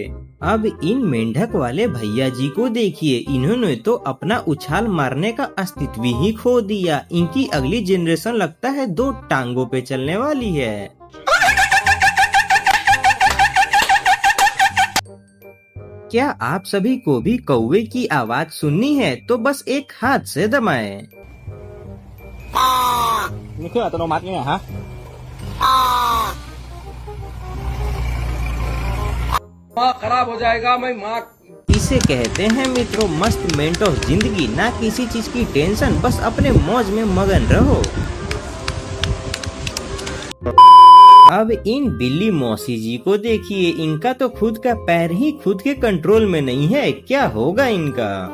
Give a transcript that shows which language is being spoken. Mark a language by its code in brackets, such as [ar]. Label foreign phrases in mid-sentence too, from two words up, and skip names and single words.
[hi] अब इन मेंढक वाले भैया जी को देखिए, इन्होंने तो अपना उछाल मारने का अस्तित्व ही खो दिया। इनकी अगली जनरेशन लगता है 2 टांगों पे चलने वाली है। क्या आप सभी को भी कौवे की आवाज सुननी है तो बस एक हाथ से दबाएं। [th] นี่เครื่องอัตโนมัติเนี่ยฮะ [hi] दिमाग खराब हो जाएगा। मैं माँ इसे कहते हैं मित्रों मस्त मेंटोस जिंदगी, ना किसी चीज की टेंशन, बस अपने मौज में मगन रहो। अब इन बिल्ली मौसी जी को देखिए, इनका तो खुद का पैर ही खुद के कंट्रोल में नहीं है, क्या होगा इनका।